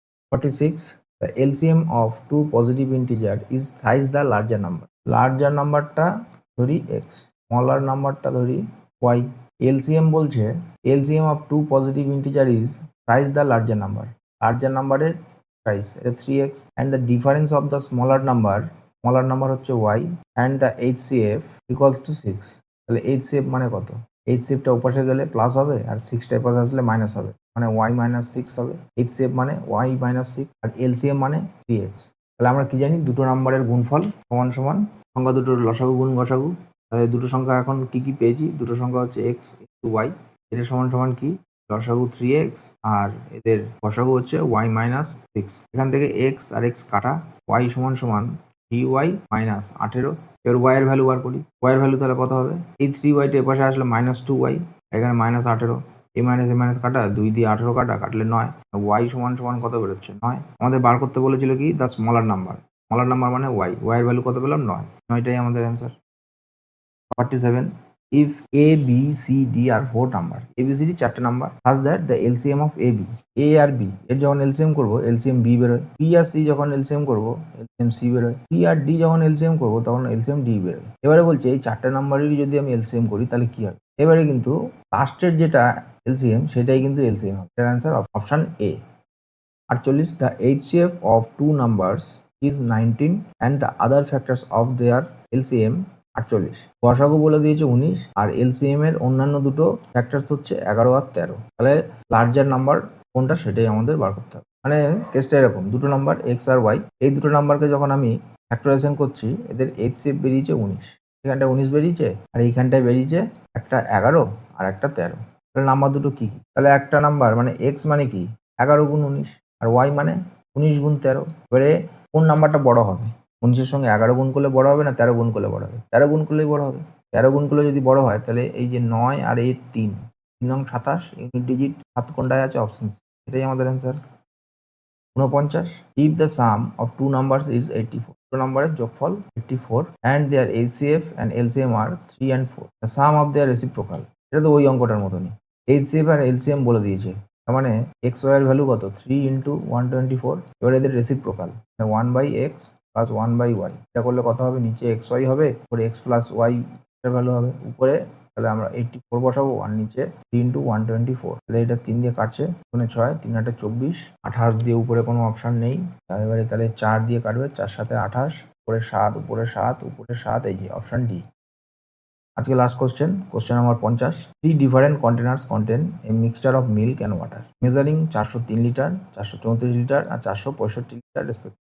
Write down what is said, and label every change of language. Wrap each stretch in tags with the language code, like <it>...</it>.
<en>46, the LCM of two positive integer is thrice the larger number.</en> <bn>Larger নাম্বারটা ধরি x, smaller নাম্বারটা ধরি y।</bn> <en>LCM বলছে LCM of two positive integer is thrice the larger number.</en> <bn>Larger নাম্বারের thrice, এটা 3x,</bn> <en>and the difference of the smaller number</en> <bn>হচ্ছে y,</bn> <en>and the HCF equals to 6.</en> <bn>তাহলে HCF মানে কত? HCFটা ওপাশে গেলে প্লাস হবে আর 6টা এপাশে আসলে মাইনাস হবে, মানে y মাইনাস 6 হবে। HCF মানে y মাইনাস 6 আর LCM মানে 3x। তাহলে আমরা কি জানি? দুটো নাম্বারের গুণফল সমান সমান সংখ্যা দুটোর লসাগু গুণ গসাগু। তাহলে দুটো সংখ্যা এখন কি কি পেয়েছি? দুটো সংখ্যা হচ্ছে x ইন্টু y, এটা সমান সমান কি? লসাগু 3x আর এদের গসাগু হচ্ছে y মাইনাস 6। এখান থেকে x আর x কাটা, y সমান সমান 3y মাইনাস 18। এবার y এর ভ্যালু বার করি। y এর ভ্যালু তাহলে কত হবে? এই 3y টা এপাশে আসলে -2y, এখানে -18। এ মাইনাস কাটা 2 দিয়ে 18 কাটা, কাটলে 9। ওয়াই সমান সমান কত বেরোচ্ছে? 9। আমাদের বার করতে বলেছিল কি the smaller number. Smaller number মানে ওয়াই। ওয়াই এর ভ্যালু কত পেলাম? 9। 9টাই আমাদের answer. 47.</bn> <en>If A, B, C, D are 4 number,</en> <bn>A, B, C, D 4টে number,</bn> <en>such that the LCM of A, B,</en> <bn>A আর B এর যখন LCM করবো LCM B বেরোয়, P আর C যখন LCM করবো LCM C বেরোয়, P আর D যখন LCM করবো তখন LCM D বেরোয়। এবারে বলছে এই 4টে নাম্বারেরই যদি আমি LCM করি তাহলে কি হয়? এবারে কিন্তু লাস্টের যেটা LCM সেটাই কিন্তু LCM হবে। এটার answer option A। 48.</bn> <en>The HCF of two numbers is 19 and the other factors of their LCM 48।</en> <bn>গসাগু বলে দিয়েছে 19 আর LCM এর অন্যান্য দুটো ফ্যাক্টরস হচ্ছে 11 আর 13। তাহলে লার্জার নাম্বার কোনটা সেটাই আমাদের বার করতে হবে। মানে কেসটা এরকম, দুটো নাম্বার এক্স আর ওয়াই, এই দুটো নাম্বারকে যখন আমি ফ্যাক্টরাইজেশন করছি এদের HCF বেরিয়েছে 19, এখানটায় 19 বেরিয়েছে আর এইখানটায় বেরিয়েছে একটা 11 আর একটা 13। তাহলে নাম্বার দুটো কি কি? তাহলে একটা নাম্বার মানে এক্স মানে কি 11 গুণ 19 আর ওয়াই মানে 19 গুণ 13। এবারে কোন নাম্বারটা বড় হবে? 19-এর সঙ্গে 11 গুণ করলে বড় হবে না 13 গুণ করলে বড় হবে? 13 গুণ করলেই বড় হবে। 13 গুণ করলে যদি বড় হয় তাহলে এই যে 9 আর এই 3, 3 নং 27, ইউনিট ডিজিট 7 কোনটায় আছে? Option C. এটাই আমাদের answer. 49.</bn> <en>If the sum of two numbers is 84,</en> <bn>দুটো নাম্বারের যোগফল 84</bn> <en>and their HCF and LCM are 3 and 4, the sum of their reciprocal।</en> <bn>এটা তো ওই অঙ্কটার মতনই, HCF আর LCM বলে দিয়েছে, তার মানে এক্স ওয়াই এর ভ্যালু কত? 3 ইন্টু 124। এবার এদের রেসিপ্রোকাল 1/x প্লাস 1/y, এটা করলে কত হবে? নিচে এক্স ওয়াই হবে, উপরে এক্স প্লাস ওয়াই এর ভ্যালু হবে উপরে, তাহলে আমরা 84 বসাবো আর নিচে 3 ইন্টু 124। তাহলে এটা 3 দিয়ে কাটছে, 6, 3 8 24, 28 দিয়ে উপরে কোনো অপশন নেই, এবারে তাহলে 4 দিয়ে কাটবে, 4 7 28, উপরে 7 উপরে 7 উপরে 7, এই যে অপশন ডি। আজকে last question number 50।</bn> <en>3 different containers contain a mixture of milk and water measuring 403 litre, 434 litre আর 465 litre respect.</en>